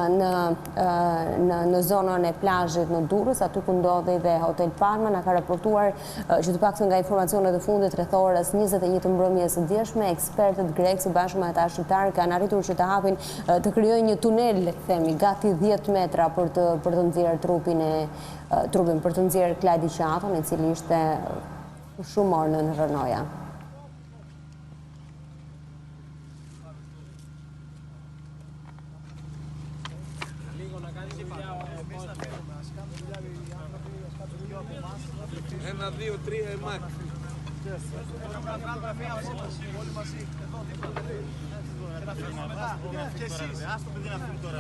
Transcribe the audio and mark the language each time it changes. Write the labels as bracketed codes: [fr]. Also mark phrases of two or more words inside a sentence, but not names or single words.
[sq] në zonën e plazhit në Durrës, aty ku ndodhi dhe Hotel Palma, na ka raportuar që të paktën nga informacionet e fundit rreth orës 21 të mbrëmjes së dieshme, ekspertët grek së bashku me ata shqiptar kanë arritur që të hapin, të krijojnë një tunel, themi, gati 10 metra për të nxjerrë trupin, për të nxjerrë Klajdi Qaton, i cili ishte shumë orë në rënoja. [el] Ένα, δύο, τρία, εμάκ. Και εσείς, ας το παιδί να φύγει τώρα.